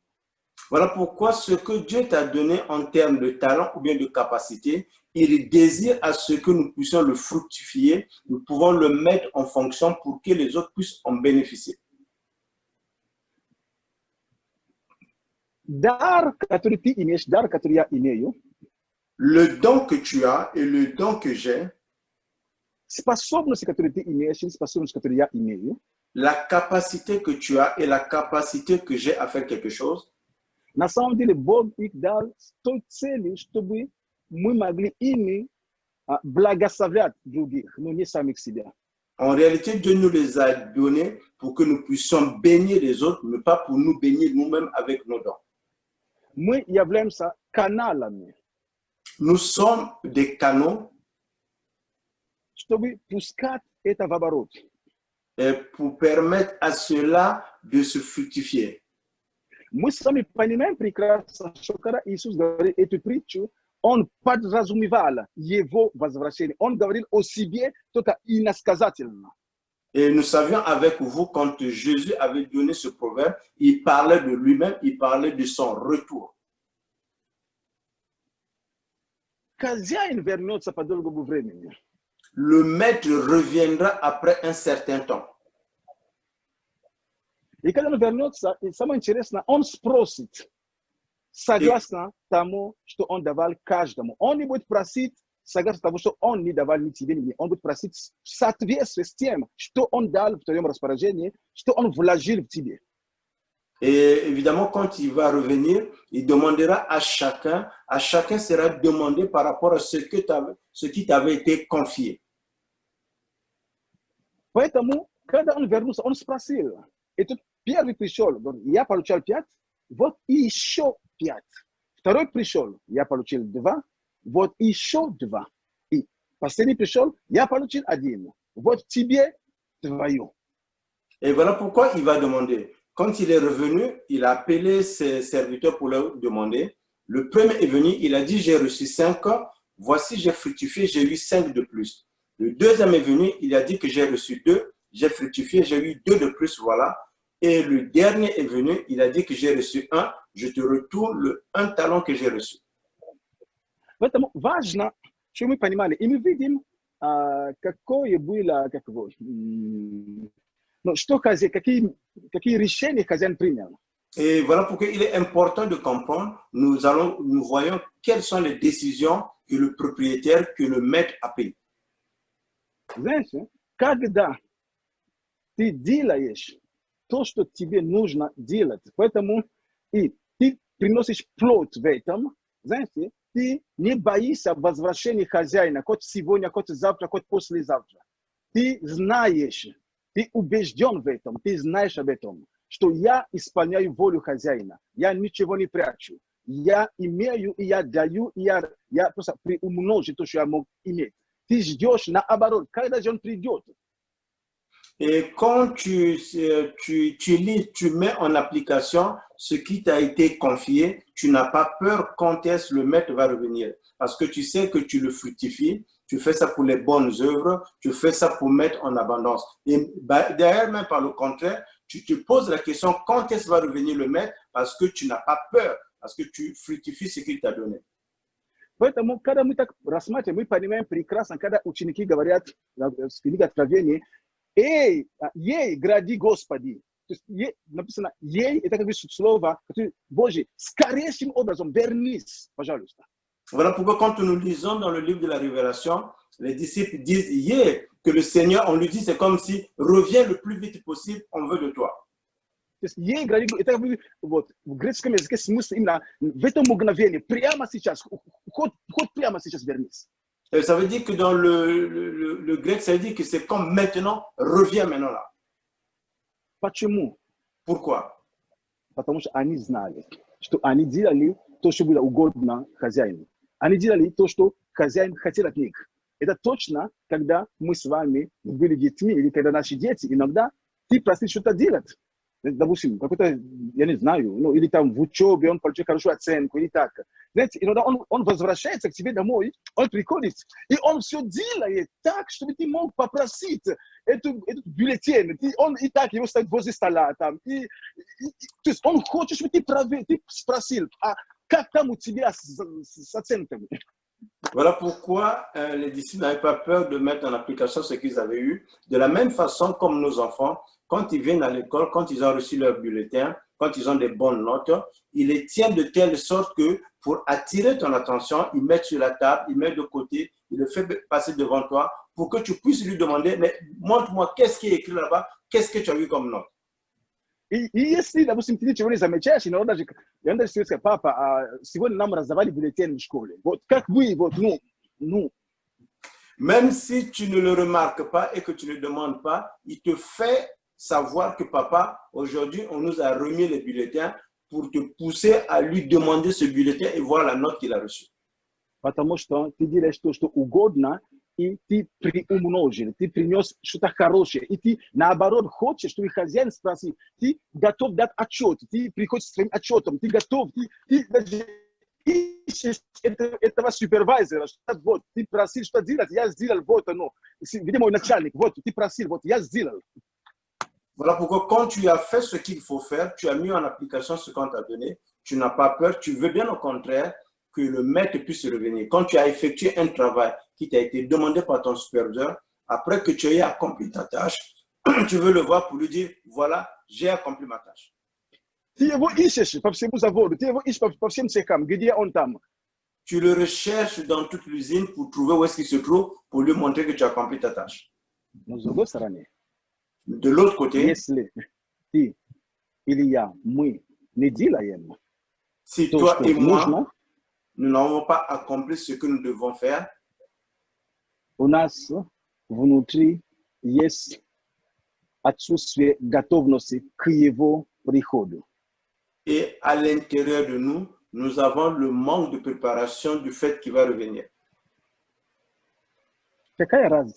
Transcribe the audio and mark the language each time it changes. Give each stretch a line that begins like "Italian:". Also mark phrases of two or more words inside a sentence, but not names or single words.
French: Voilà pourquoi ce que Dieu t'a donné en termes de talent ou bien de capacité, il désire à ce que nous puissions le fructifier, nous pouvons le mettre en fonction pour que les autres puissent en bénéficier.
Russian: Дар, который ты имеешь, дар, который я имею,
French: Le don que tu as et le don que j'ai,
Russian: способности, которые ты имеешь, и способности, которые я имею,
French: la capacité que tu as et la capacité que j'ai à faire quelque chose,
Russian: на самом деле Бог их дал с той целью, чтобы мы могли ими благословлять других, но не самих себя.
French: en réalité, Dieu nous les a donnés pour que nous puissions bénir les autres, mais pas pour nous bénir nous-mêmes avec nos dons.
Russian: Мы являемся каналами,
French: Nous sommes des canaux
Russian: чтобы пускать это в оборот.
French: pour permettre à cela de se fructifier.
Russian: Мы с вами понимаем прекрасно, что когда Иисус говорит эту притчу, Он подразумевал Его возвращение. Он говорил о себе только иносказательно.
French: Et nous savions avec vous, quand Jésus avait donné ce proverbe, il parlait de lui-même, il parlait de son retour.
Russian: Хозяин вернется по долгому времени.
French: Le maître reviendra après un certain temps.
Russian: И когда он вернется, и самое интересное, он спросит, согласно тому, что он давал каждому. Он не будет просить, согласно тому, что он не давал ни тебе, ни мне. Он будет просить в соответствии с тем, что он дал в твоем распоряжении, что он вложил в тебе.
French: Et évidemment, quand il va revenir, il demandera à chacun sera demandé par rapport à ce qui t'avait été confié.
Russian: Поэтому, когда он вернулся, он спросил, и тут первый пришел, говорит, я получал 5, вот еще 5. Второй пришел, я получил 2, вот еще 2. И последний пришел, я получил 1. Вот тебе твое.
French: Et voilà pourquoi il va demander. Quand il est revenu, il a appelé ses serviteurs pour leur demander. Le premier est venu, il a dit, j'ai reçu 5, voici j'ai fructifié, j'ai eu 5 de plus. Le deuxième est venu, il a dit que j'ai reçu 2, j'ai fructifié, j'ai eu 2 de plus, voilà. Et le dernier est venu, il a dit que j'ai reçu 1, je te retourne le 1 talent que j'ai reçu.
Russian: Поэтому важно, чтобы мы понимали, и мы видим, какое было, что хозяин, какие решения хозяин принял.
French: Et voilà pourquoi il est important de comprendre, nous voyons quelles sont les décisions que le propriétaire, que le maître a pris.
Russian: Знаешь, когда ты делаешь то, что тебе нужно делать, поэтому и ты приносишь плод в этом, знаете, ты не боишься возвращения хозяина, хоть сегодня, хоть завтра, хоть послезавтра. Ты знаешь, ты убежден в этом, ты знаешь об этом, что я исполняю волю хозяина, я ничего не прячу, я имею, и я даю, и я просто приумножу то, что я мог иметь. Ты ждешь наоборот, когда же он придет.
French: Et quand tu lis, tu mets en application ce qui t'a été confié, tu n'as pas peur quand est-ce le maître va revenir. Parce que tu sais que tu le fructifies, tu fais ça pour les bonnes œuvres, tu fais ça pour mettre en abondance. Et derrière, même par le contraire, tu te poses la question quand est-ce va revenir le maître parce que tu n'as pas peur, parce que tu fructifies ce qu'il t'a donné.
Russian: Поэтому, когда мы так рассматриваем, мы понимаем прекрасно, когда ученики говорят, в книге Откровения, «Эй, ей, гради Господи». То есть написано «ей», это как бы слово, Боже, скорейшим образом вернись, пожалуйста.
French: Voilà pourquoi quand nous lisons dans le livre de la Révélation, les disciples disent « yeah », que le Seigneur, on lui dit, c'est comme si « reviens le plus vite possible, on veut de toi ».
Russian: То есть ей, это как бы вот, в греческом языке смысл именно в этом мгновении, прямо сейчас, хоть прямо сейчас вернись.
French: Ça veut dire que dans le grec, ça veut dire que c'est comme maintenant, reviens maintenant là.
Russian: Почему?
French: Pourquoi?
Russian: Потому что они знали, что они делали то, что было угодно хозяину. Они делали то, что хозяин хотел от них. Это точно, когда мы с вами были детьми, или когда наши дети, иногда ты просишь что-то делать. Допустим, какой-то, я не знаю, ну, или там в учебе он получил хорошую оценку, или так. Знаете, иногда он возвращается к тебе домой, он приходит, и он все делает так, чтобы ты мог попросить этот бюллетень. Он и так его ставит возле стола. Там, то есть он хочет, чтобы ты спросил, а как там у тебя с оценками?
French: Voilà pourquoi les disciples n'avaient pas peur de mettre en application ce qu'ils avaient eu. De la même façon comme nos enfants, quand ils viennent à l'école, quand ils ont reçu leur bulletin, quand ils ont des bonnes notes, ils les tiennent de telle sorte que pour attirer ton attention, ils mettent sur la table, ils mettent de côté, ils le font passer devant toi pour que tu puisses lui demander, mais montre-moi qu'est-ce qui est écrit là-bas, qu'est-ce que tu as eu comme note.
Russian: И если, допустим, ты ничего не замечаешь, иногда же, я даже сказал, папа, сегодня нам раздавали бюллетень в школе. Вот как вы, вот, ну.
French: Même si tu ne le remarques pas et que tu ne demandes pas, il te fait savoir que papa, aujourd'hui, on nous a remis les bulletins pour te pousser à lui demander ce bulletin et voir la note qu'il a reçue.
Russian: Потому что ты делаешь то, что угодно, и ты приумножил, ты принес что-то хорошее, и ты, наоборот, хочешь, чтобы хозяин спросил, ты готов дать отчет, ты приходишь с своим отчетом, ты готов, ты даже ищешь этого супервайзера, что вот, ты просил, что делать, я сделал, вот оно, где мой начальник, вот, ты просил, вот, я сделал.
French: Voilà pourquoi quand tu as fait ce qu'il faut faire, tu as mis en application ce qu'on t'a donné, tu n'as pas peur, tu veux bien au contraire que le maître puisse revenir. Quand tu as effectué un travail qui t'a été demandé par ton superviseur, après que tu aies accompli ta tâche, tu veux le voir pour lui dire, voilà, j'ai accompli ma tâche.
Russian: Ты его ищешь по всему заводу, ты его ищешь по всем цехам, где он там.
French: Tu le recherches dans toute l'usine pour trouver où est-ce qu'il se trouve, pour lui montrer que tu as accompli ta tâche.
Russian: Но с другой стороны,
French: De l'autre côté,
Russian: если ты или я, мы не делаем
French: si
Russian: то,
French: toi
Russian: что
French: et moi,
Russian: нужно,
French: nous n'avons pas accompli ce que nous devons faire,
Russian: у нас внутри есть отсутствие готовности к его приходу.
French: et à l'intérieur de nous, nous avons le manque de préparation du fait qu'il va revenir.
Russian: Какая разница?